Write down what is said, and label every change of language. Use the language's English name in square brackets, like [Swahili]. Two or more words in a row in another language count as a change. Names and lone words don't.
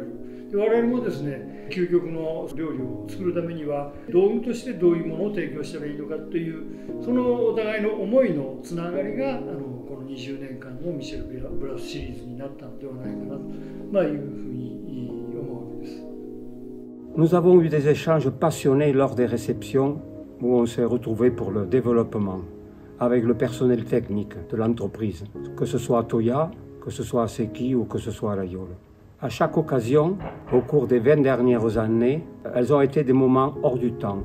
[Japanese] で我々もですね、究極の料理を作るためには道具としてどういうものを提供したらいいのかという、そのお互いの思いのつながりがこの20年間のミシェル・ブラスシリーズになったのではないかなと、いうふうに思うわけです。 [French] Nous avons eu des échanges passionnés lors des réceptions où on s'est retrouvés pour le développement avec le personnel technique de l'entreprise, que ce soit à Toya, que ce soit à Seki ou que ce soit à La Yole. À chaque occasion, au cours des 20 dernières années, elles ont été des moments hors du temps.